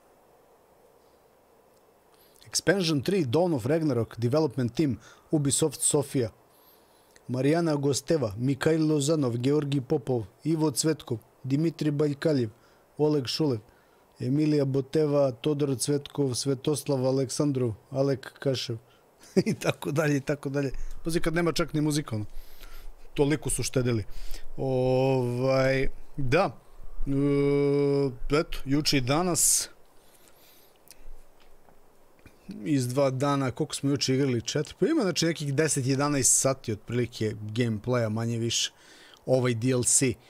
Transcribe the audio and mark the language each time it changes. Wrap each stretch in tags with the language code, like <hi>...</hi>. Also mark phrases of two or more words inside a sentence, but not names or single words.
<sr>Expansion 3, Dawn of Ragnarok,</sr> <en>Development Team,</en> <sr>Ubisoft Sofia, Marijana Gosteva, Mikhail Lozanov, Georgi Popov, Ivo Cvetkov, Dimitri Baljkaljev, Oleg Šulev, Emilija Boteva, Todor Cvetkov, Svetoslav Aleksandrov, Alek Kašev i tako dalje, i tako dalje. Pazi kad nema čak ni muzika, ono. Toliko su štedili. Da. Eto, juče i danas iz 2 dana, koliko smo juče igrali, 4, pa ima znači nekih 10-11 sati otprilike gameplaya, manje više, ovaj DLC.</sr>